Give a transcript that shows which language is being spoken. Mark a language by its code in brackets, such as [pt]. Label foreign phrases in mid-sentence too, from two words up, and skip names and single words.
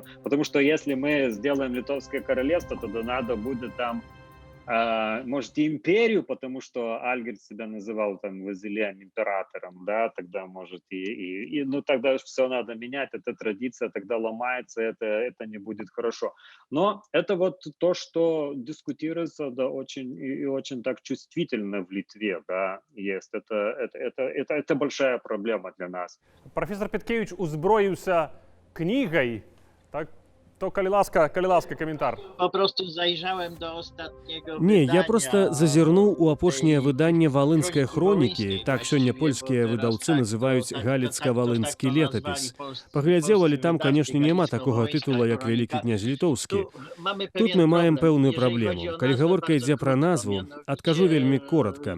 [ru] Потому что если мы сделаем Литовское королевство, то надо будет там, может, и империю, потому что Альгерд себя называл там Вазилием, императором, да, тогда может ну тогда все надо менять, эта традиция тогда ломается, это не будет хорошо. Но это вот то, что дискутируется, да, очень так чувствительно в Литве, да, есть. Это большая проблема для нас. Професор Петкевич узброился книгой, так? [be] То, калі ласка, каментар. [pl] Po prostu zajrzałem do ostatniego [be] Не, [pl] wydania. [be] я просто зазірнуў у апошняе выданне валынскай хронікі, так сёння польскія выдаўцы называюць галіцка-валынскі летапіс. Паглядзеў, але там, канешне, няма такога тытула, як Вялікі князь Літоўскі. Тут мы маем пэўную праблему. Калі гаворка ідзе пра назву, адкажу вельмі коротка.